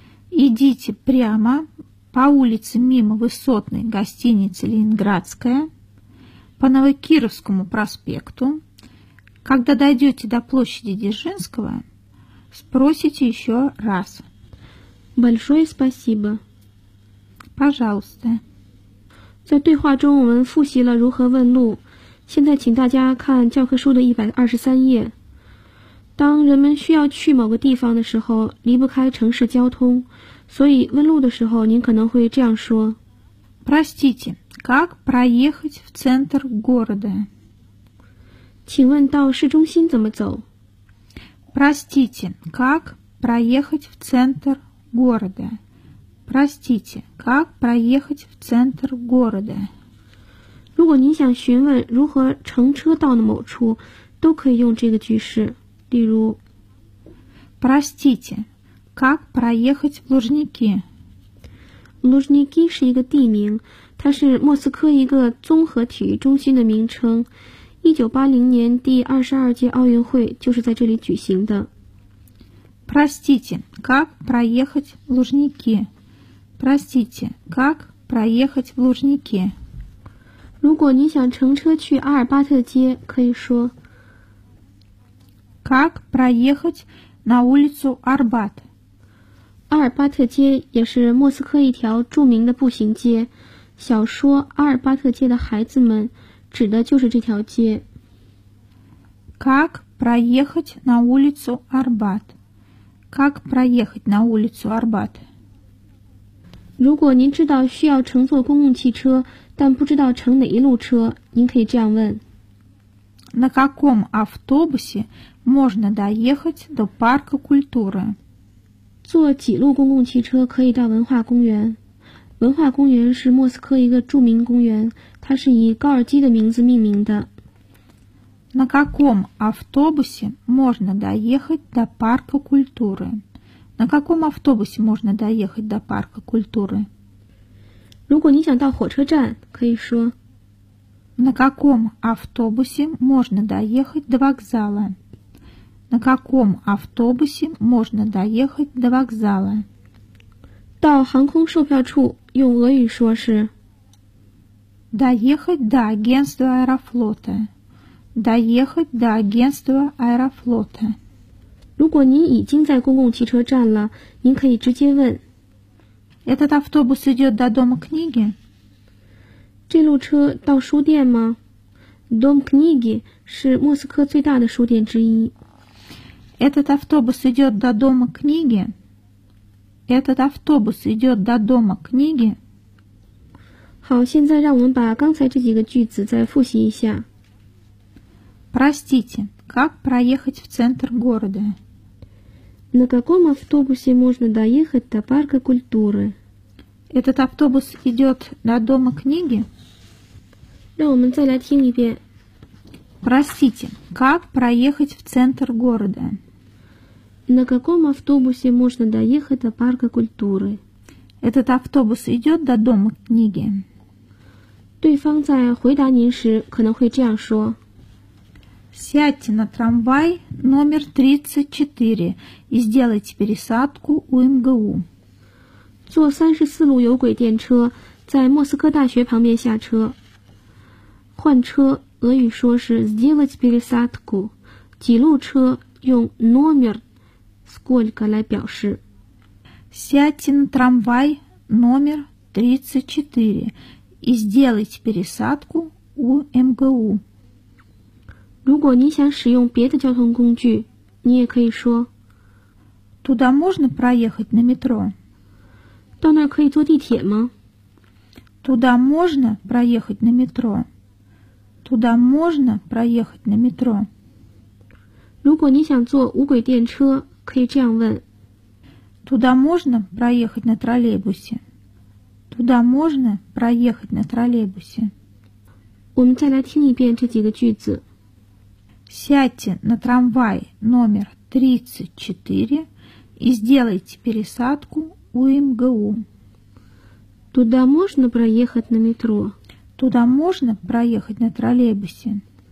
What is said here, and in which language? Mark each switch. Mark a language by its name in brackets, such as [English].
[Russian] Идите прямо по улице мимо высотной гостиницы «Ленинградская», по Новокировскому проспекту. Когда дойдете до площади Дзержинского, спросите еще раз. Большое спасибо. Пожалуйста. [Chinese] 在对话中我们复习了如何问路，现在请大家看教科书的123页。当人们需要去某个地方的时候，离不开城市交通，所以问路的时候您可能会这样说。 [Russian] Простите, как проехать в центр города? [Chinese] 请问到市中心怎么走? [Russian] Простите, как проехать в центр города? Простите, как проехать в центр города? [Chinese] 如果您想询问如何乘车到的某处，都可以用这个句式，例如 [Russian] Простите, как проехать в Лужники? [Chinese] Лужники 是一个地名，它是莫斯科一个综合体育中心的名称。 1980年第22届奥运会就是在这里举行的。 [Russian] Простите, как проехать в Лужники? Простите, как проехать в Лужники? [Chinese] 如果你想乘车去阿尔巴特街，可以说 [Russian] Как проехать на улицу Арбат? [Chinese] 阿尔巴特街也是莫斯科一条著名的步行街，小说《阿尔巴特街的孩子们》指的就是这条街。 [Russian] Как проехать на улицу Арбат? Как проехать на улицу Арбат? [Chinese] 如果您知道需要乘坐公共汽车，但不知道乘哪一路车，您可以这样问。 [Russian] На каком автобусе можно доехать до парка культуры? [Chinese] 坐几路公共汽车可以到文化公园？文化公园是莫斯科一个著名公园，它是以高尔基的名字命名的。 [Russian] На каком автобусе можно доехать до парка культуры? На каком автобусе можно доехать до парка культуры? [Chinese] 如果你想到火车站，可以说 [Russian] На каком автобусе можно доехать до вокзала? На каком автобусе можно доехать до вокзала? [Chinese] 到航空售票处用俄语说是 [Russian] Доехать до агентства Аэрофлота. Доехать до агентства Аэрофлота. [Chinese] 如果您已经在公共汽车站了，您可以直接问 [Russian] Этот автобус идет до дома книги? [Chinese] 这路车到书店吗 ？Дом книги 是莫斯科最大的书店之一。 [Russian] Этот автобус идет до дома книги? Этот автобус идет до дома книги? [Chinese] 好，现在让我们把刚才这几个句子再复习一下。 [Russian] Простите, как проехать в центр города? На каком автобусе можно доехать до парка культуры? Этот автобус идет до дома книги? [Chinese] 让我们再来听一遍。 [Russian] Простите, как проехать в центр города? На каком автобусе можно доехать до парка культуры? Этот автобус идет до дома книги? [Chinese] 对方在回答您时可能会这样说。 [Russian] Сядьте на трамвай номер 34 и сделайте пересадку у МГУ. [Chinese] 坐34路有轨电车，在莫斯科大学旁边下车。换车，俄语说是 [Russian] сделать пересадку. [Chinese] 几路车用 [Russian] номер сколько [Chinese] 来表示。 [Russian] Сядьте на трамвай номер 34 и сделайте пересадку у МГУ. [Chinese] 如果你想使用别的交通工具，你也可以说 [Russian] Туда можно проехать на метро? [Chinese] 到那儿可以坐地铁吗? [Russian] Туда можно проехать на метро? Туда можно проехать на метро? [Chinese] 如果你想坐无轨电车，可以这样问 [Russian] Туда можно проехать на троллейбусе? Туда можно проехать на троллейбусе? [Chinese] 我们再来听一遍这几个句子。 [Russian] Сядьте на трамвай номер 34 и сделайте пересадку у МГУ. Туда можно проехать на метро? Туда можно проехать на троллейбусе.